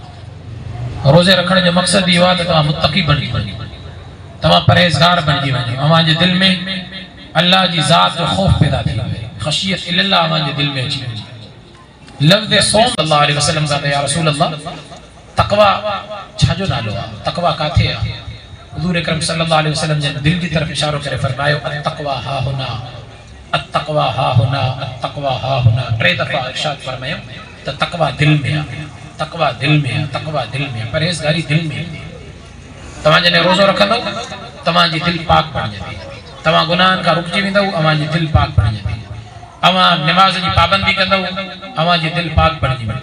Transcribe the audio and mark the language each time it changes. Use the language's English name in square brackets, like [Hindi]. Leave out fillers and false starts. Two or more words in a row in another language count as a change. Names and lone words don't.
[Sindhi] रोज़े रखण जो मक़सद इहो आहे त तव्हां मुत्तक़ी बणिजी वञो, तव्हां परहेज़गार बणिजी वञो, अव्हां जे दिलि में अल्लाह जी ज़ात जो ख़ौफ़ पैदा थी वञे, [Arabic] خشية الله [Sindhi] अव्हां जे दिलि में अची वञे। लफ़्ज़ सौम [Arabic] صلى الله عليه وسلم [Sindhi] का [Arabic] يا رسول الله [Sindhi] तक़वा छाजो नालो आहे? तक़वा काथे आहे? हुज़ूर अकरम [Arabic] صلى الله عليه وسلم [Sindhi] जे [Urdu] دل کی طرف [Sindhi] इशारो करे फरमायो [Arabic] التقوى هاهنا, التقوى هاهنا, التقوى هاهنا. [Sindhi] 3 दफ़ा इरशाद फरमायो त तक़वा दिल में आहे, तक़वा दिल में आहे, तक़वा दिल में, परहेज़गारी दिल में। तव्हां जॾहिं रोज़ो रखंदव तव्हांजी दिलि पाक बणिजंदी, तव्हां गुनाहनि खां रुकिजी वेंदव, अव्हांजी दिलि पाक बणिजंदी। अव्हां निमाज़ जी पाबंदी कंदव, अव्हांजी दिलि पाक बणिजी वेंदी।